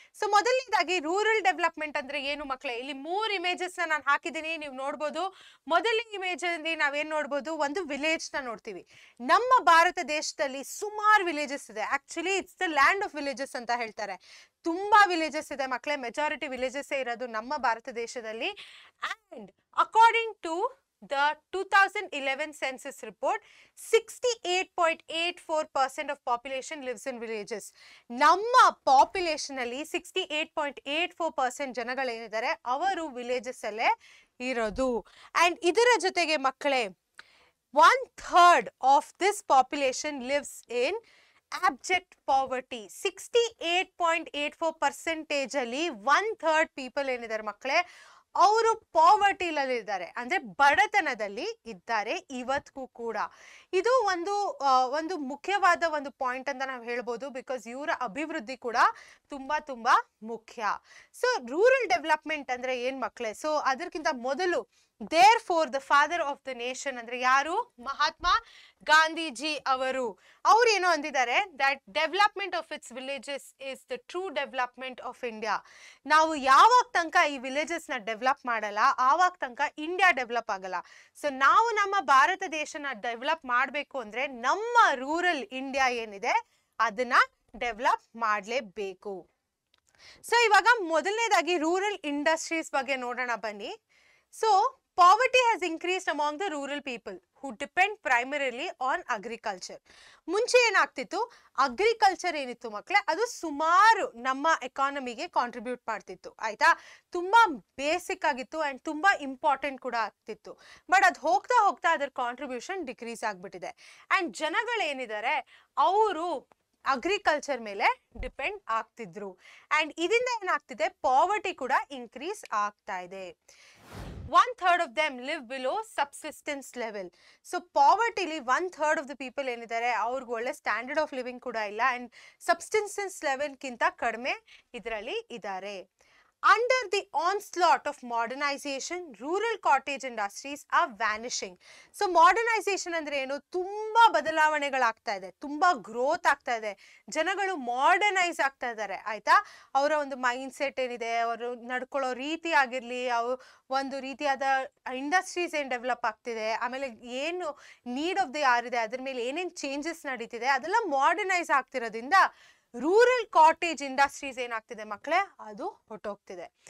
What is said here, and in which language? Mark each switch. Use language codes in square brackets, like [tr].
[kn] So ಮೊದಲನೇದಾಗಿ rural development ಅಂದ್ರೆ ಏನು ಮಕ್ಕಳೇ? ಇಲ್ಲಿ 3 ಇಮೇಜಸ್ ನ ನಾನು ಹಾಕಿದ್ದೀನಿ, ನೀವು ನೋಡ್ಬೋದು. ಮೊದಲನೇ ಇಮೇಜ್ ಅಲ್ಲಿ ನಾವೇನ್ ನೋಡ್ಬೋದು, ಒಂದು ವಿಲೇಜ್ ನ ನೋಡ್ತೀವಿ. ನಮ್ಮ ಭಾರತ ದೇಶದಲ್ಲಿ ಸುಮಾರು ವಿಲೇಜಸ್ ಇದೆ. [en] actually it's the land of villages [kn] ಅಂತ ಹೇಳ್ತಾರೆ. ತುಂಬಾ ವಿಲೇಜಸ್ ಇದೆ ಮಕ್ಕಳೇ, ಮೆಜಾರಿಟಿ ವಿಲೇಜಸ್ ಇರೋದು ನಮ್ಮ ಭಾರತ ದೇಶದಲ್ಲಿ. [en] And according to the 2011 census report, 68.84% of population lives in villages. [kn] ನಮ್ಮ ಪಾಪ್ಯುಲೇಷನ್ ಅಲ್ಲಿ 68.84% ಜನಗಳೇನಿದ್ದಾರೆ ಅವರು ವಿಲೇಜಸ್ ಅಲ್ಲೇ ಇರೋದು. [en] and [kn] ಇದರ ಜೊತೆಗೆ ಮಕ್ಕಳೇ [en] 1/3 of this population lives in abject poverty. [kn] 68.84% ಅಲ್ಲಿ 1/3 ಪೀಪಲ್ ಏನಿದ್ದಾರೆ ಮಕ್ಕಳೇ ಅವರು ಪಾವರ್ಟಿಲಲ್ಲಿ ಇದ್ದಾರೆ, ಅಂದ್ರೆ ಬಡತನದಲ್ಲಿ ಇದ್ದಾರೆ ಇವತ್ತಿಗೂ ಕೂಡ. ಇದು ಒಂದು ಮುಖ್ಯವಾದ ಒಂದು ಪಾಯಿಂಟ್ ಅಂತ ನಾವು ಹೇಳ್ಬೋದು, ಬಿಕಾಸ್ ಇವರ ಅಭಿವೃದ್ಧಿ ಕೂಡ ತುಂಬಾ ಮುಖ್ಯ. ಸೊ ರೂರಲ್ ಡೆವಲಪ್ಮೆಂಟ್ ಅಂದ್ರೆ ಏನ್ ಮಕ್ಕಳೇ? ಸೊ ಅದಕ್ಕಿಂತ ಮೊದಲು [en] therefore the father of the nation [kn] ಅಂದ್ರೆ ಯಾರು? ಮಹಾತ್ಮ ಗಾಂಧೀಜಿ ಅವರು. ಏನೋ ಅಂದಿದ್ದಾರೆ, [en] That development of its villages is the true development of India. [kn] ನಾವು ಯಾವಾಗ ತನಕ ಈ ವಿಲೇಜಸ್ ನ ಡೆವಲಪ್ ಮಾಡಲ್ಲ ಆವಾಗ ತನಕ ಇಂಡಿಯಾ ಡೆವಲಪ್ ಆಗಲ್ಲ. ಸೊ ನಾವು ನಮ್ಮ ಭಾರತ ದೇಶನ ಡೆವಲಪ್ ಮಾಡಬೇಕು ಅಂದ್ರೆ ನಮ್ಮ ರೂರಲ್ ಇಂಡಿಯಾ ಏನಿದೆ ಅದನ್ನ ಡೆವಲಪ್ ಮಾಡಲೇಬೇಕು. ಸೊ ಇವಾಗ ಮೊದಲನೇದಾಗಿ ರೂರಲ್ ಇಂಡಸ್ಟ್ರೀಸ್ ಬಗ್ಗೆ ನೋಡೋಣ ಬನ್ನಿ. [en] So poverty has increased among the rural people who depend primarily on agriculture. [kn] ಮುಂಚೆ ಏನಾಗ್ತಿತ್ತು, ಅಗ್ರಿಕಲ್ಚರ್ ಏನಿತ್ತು ಮಕ್ಕಳೇ ಅದು ಸುಮಾರು ನಮ್ಮ ಎಕಾನಮಿಗೆ ಕಾಂಟ್ರಿಬ್ಯೂಟ್ ಮಾಡ್ತಿತ್ತು, ಆಯ್ತಾ? ತುಂಬಾ ಬೇಸಿಕ್ ಆಗಿತ್ತು ಅಂಡ್ ತುಂಬಾ ಇಂಪಾರ್ಟೆಂಟ್ ಕೂಡ ಆಗ್ತಿತ್ತು. ಬಟ್ ಅದು ಹೋಗ್ತಾ ಹೋಗ್ತಾ ಅದರ ಕಾಂಟ್ರಿಬ್ಯೂಷನ್ ಡಿಕ್ರೀಸ್ ಆಗ್ಬಿಟ್ಟಿದೆ. ಅಂಡ್ ಜನಗಳೇನಿದ್ದಾರೆ ಅವರು ಅಗ್ರಿಕಲ್ಚರ್ ಮೇಲೆ ಡಿಪೆಂಡ್ ಆಗ್ತಿದ್ರು. ಅಂಡ್ ಇದರಿಂದ ಏನಾಗ್ತಿದೆ, ಪಾವರ್ಟಿ ಕೂಡ ಇನ್ಕ್ರೀಸ್ ಆಗ್ತಾ ಇದೆ. [en] 1/3 of them live below subsistence level. [kn] So ಪಾವರ್ಟಿಲಿ [en] 1/3 of the people [kn] ಏನಿದ್ದಾರೆ ಅವ್ರಿಗೆ ಒಳ್ಳೆ ಸ್ಟ್ಯಾಂಡರ್ಡ್ ಆಫ್ ಲಿವಿಂಗ್ ಕೂಡ ಇಲ್ಲ, ಅಂಡ್ ಸಬ್ಸಿಸ್ಟೆನ್ಸ್ ಲೆವೆಲ್ಗಿಂತ ಕಡಿಮೆ ಇದರಲ್ಲಿ ಇದ್ದಾರೆ. [en] Under the onslaught of modernization, rural cottage industries are vanishing. [kn] So modernization ಅಂದ್ರೆ ಏನು? ತುಂಬಾ ಬದಲಾವಣೆಗಳಾಗ್ತಾ ಇದೆ, ತುಂಬಾ ಗ್ರೋತ್ ಆಗ್ತಾ ಇದೆ, ಜನಗಳು ಮಾಡರ್ನೈಸ್ ಆಗ್ತಾ ಇದ್ದಾರೆ, ಆಯ್ತಾ? ಅವರ ಒಂದು ಮೈಂಡ್ ಸೆಟ್ ಏನಿದೆ, ಅವರು ನಡ್ಕೊಳ್ಳೋ ರೀತಿ ಆಗಿರ್ಲಿ, ಒಂದು ರೀತಿಯಾದ ಇಂಡಸ್ಟ್ರೀಸ್ ಏನ್ ಡೆವಲಪ್ ಆಗ್ತಿದೆ, ಆಮೇಲೆ ಏನು ನೀಡ್ ಆಫ್ ದಿ ಆರ್ ಇದೆ, ಅದ್ರ ಮೇಲೆ ಏನೇನ್ ಚೇಂಜಸ್ ನಡೀತಿದೆ ಅದೆಲ್ಲ ಮಾಡರ್ನೈಸ್ ಆಗ್ತಿರೋದ್ರಿಂದ ರೂರಲ್ ಕಾಟೇಜ್ ಇಂಡಸ್ಟ್ರೀಸ್ ಏನಾಗ್ತಿದೆ ಮಕ್ಕಳೇ ಅದು ಹೊಟ್ಟೋಗ್ತಿದೆ.